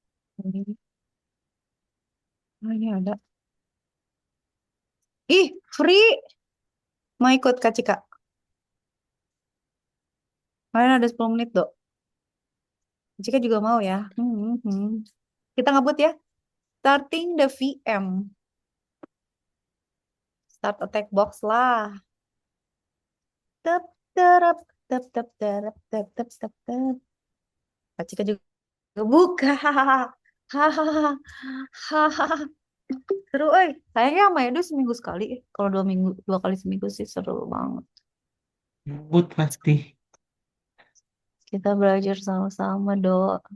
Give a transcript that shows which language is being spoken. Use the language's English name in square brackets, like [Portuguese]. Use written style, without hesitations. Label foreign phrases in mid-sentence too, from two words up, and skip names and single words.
[Indonesian] Ah, ini ada. Ih, free. Mau ikut Kak Cika. Kalian ada 10 menit, Dok. Kak Cika juga mau ya. Kita ngebut ya. [English] Starting the VM. Start attack box lah. Tep, terap, tep, tep, terap, tep, tep, tep, tep. [Indonesian] Kak Cika juga buka. Hahaha. Hahaha. Seru, Kayaknya sama Edo seminggu sekali. Kalau 2 minggu, 2 kali seminggu sih seru banget. Ngebut pasti. Kita belajar sama-sama, Dok.